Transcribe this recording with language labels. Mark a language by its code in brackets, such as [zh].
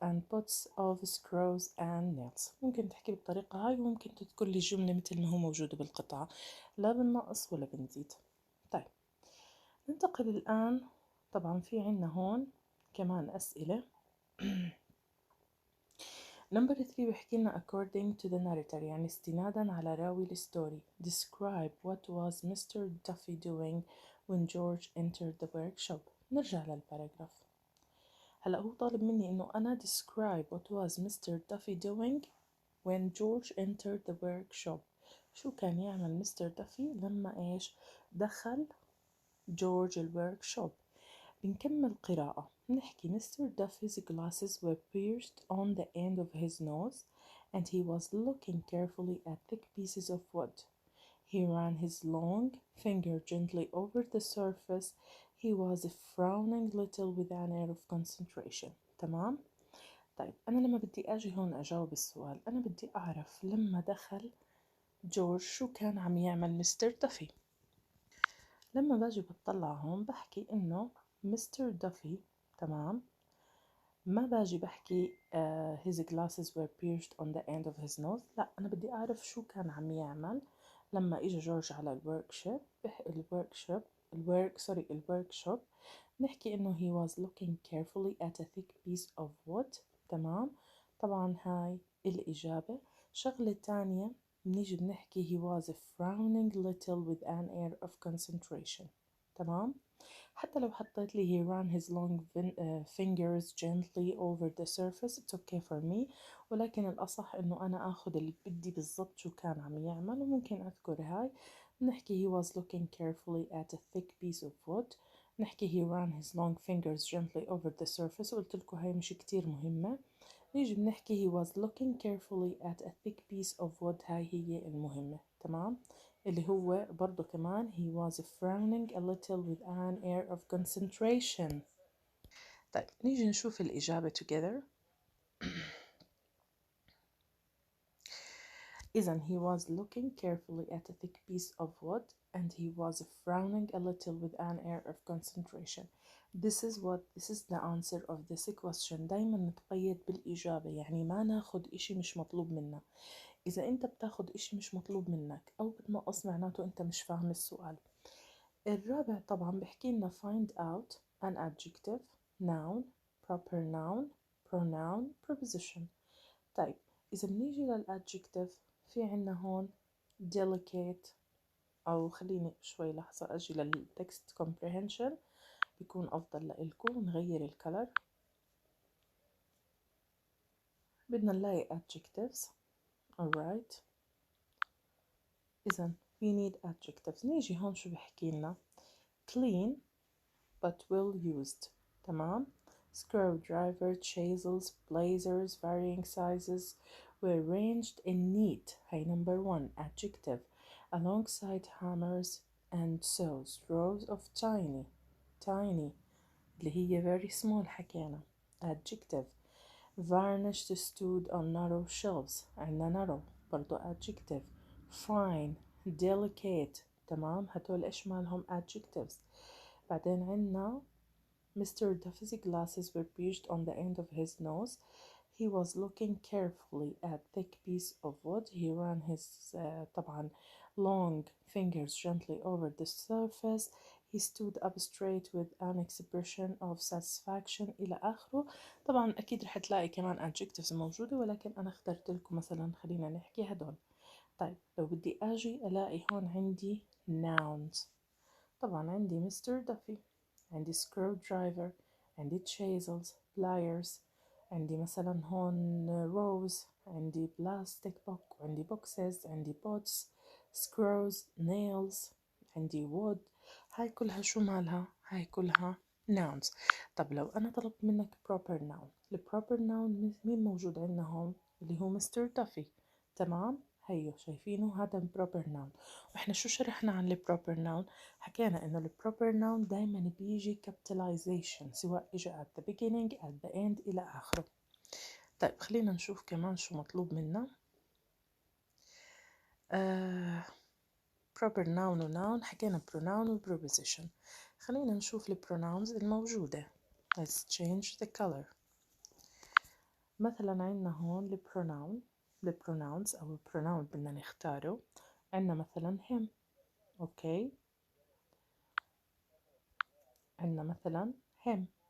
[en] pots of screws and nails. [ar] ممكن تحكي بالطريقة هاي وممكن تذكر لي الجملة مثل ما هو موجود بالقطعة، لا بننقص ولا بنزيد. طيب ننتقل الآن، طبعا في عنا هون كمان أسئلة. نمبر 3 بحكي لنا [en] according to the narrator، [ar] يعني استنادا على راوي الستوري. [en] describe what was Mr. Duffy doing when George entered the workshop. [ar] نرجع للباراجراف. هلأ هو طالب مني إنه أنا [en] describe what was Mr. Duffy doing when George entered the workshop. [ar] شو كان يعمل مستر دافي لما إيش دخل جورج الوركشوب. بنكمل قراءة. نحكي Mr. [en] Duffy's glasses were pierced on the end of his nose and he was looking carefully at thick pieces of wood. He ran his long finger gently over the surface. He was frowning little with an air of concentration. [ar] تمام؟ طيب أنا لما بدي أجي هون أجاوب السؤال، أنا بدي أعرف لما دخل جورج شو كان عم يعمل مستر دافي. لما باجي بطلع هون بحكي إنه مستر دافي، تمام، ما باجي بحكي [en] his glasses were pierced on the end of his nose. [ar] لا، أنا بدي أعرف شو كان عم يعمل لما إجا جورج على الوركشوب. نحكي إنه [en] he was looking carefully at a thick piece of wood. [ar] تمام. طبعا هاي الإجابة. شغلة تانية بنيجي بنحكي [en] he was frowning little with an air of concentration. [ar] تمام. حتى لو حطيت لي [en] he ran his long fingers gently over the surface it's okay for me، [ar] ولكن الأصح إنه أنا أخذ اللي بدي بالضبط شو كان عم يعمل، وممكن أذكر هاي. [en] نحكي he was looking carefully at a thick piece of wood. نحكي he ran his long fingers gently over the surface، [ar] وقلت لكم هاي مش كتير مهمة. [en] نيجي بنحكي he was looking carefully at a thick piece of wood، [ar] هاي هي المهمة. تمام. اللي هو برضو كمان [en] he was frowning a little with an air of concentration. [ar] طيب نيجي نشوف الإجابة together. [en] إذن he was looking carefully at a thick piece of wood and he was frowning a little with an air of concentration. This is the answer of this question. [ar] دايما نتقيد بالإجابة، يعني ما ناخد إشي مش مطلوب منا. إذا أنت بتاخد إشي مش مطلوب منك أو بتنقص معناته أنت مش فاهم السؤال. الرابع طبعا بحكي لنا [en] find out an adjective, noun, proper noun, pronoun, preposition. [ar] طيب إذا بنيجي للadjective في عنا هون delicate، أو خليني شوي لحظة أجي للtext comprehension بيكون أفضل لإلكم. نغير الكلر، بدنا نلاقي adjectives. [en] alright. إذن we need adjectives. [ar] نيجي هون شو بحكي لنا [en] clean but well used. [ar] تمام. [en] screwdriver, chisels, blazers, varying sizes were arranged in neat. هاي number 1 adjective. alongside hammers and saws. rows of tiny [ar] اللي هي [en] very small حكينا adjective. varnished stood on narrow shelves. [ar] عنا narrow برضو adjective. [en] fine delicate. تمام. [ar] هدول إيش مالهم adjectives. بعدين عنا Mr. [en] Duffy's glasses were pierced on the end of his nose. He was looking carefully at thick piece of wood. He ran his طبعا long fingers gently over the surface. He stood up straight with an expression of satisfaction [ar] إلى آخره. طبعا أكيد رح تلاقي كمان adjectives موجودة، ولكن أنا اخترت لكم مثلا خلينا نحكي هدول. طيب لو بدي أجي ألاقي هون عندي nouns. طبعا عندي Mr. Duffy، عندي screwdriver، عندي chisels، pliers، عندي مثلا هون rows، عندي plastic box، عندي boxes، عندي pots، screws، nails، عندي wood. هاي كلها شو مالها؟ هاي كلها nouns. طب لو أنا طلبت منك proper noun، proper noun مين موجود عندنا هون؟ اللي هو Mr. Duffy. تمام. هيو شايفينه هذا proper noun. واحنا شو شرحنا عن ال proper noun؟ حكينا انه ال proper noun دايما بيجي capitalization سواء اجى [en] at the beginning at the end [ar] الى اخره. طيب خلينا نشوف كمان شو مطلوب منا. [en] proper noun و noun، حكينا pronoun و preposition. [ar] خلينا نشوف ال pronouns الموجودة. [en] let's change the color. [ar] مثلا عندنا هون ال pronouns أو ال pronoun بدنا نختاره. عندنا مثلا him، أوكي، عندنا مثلا him.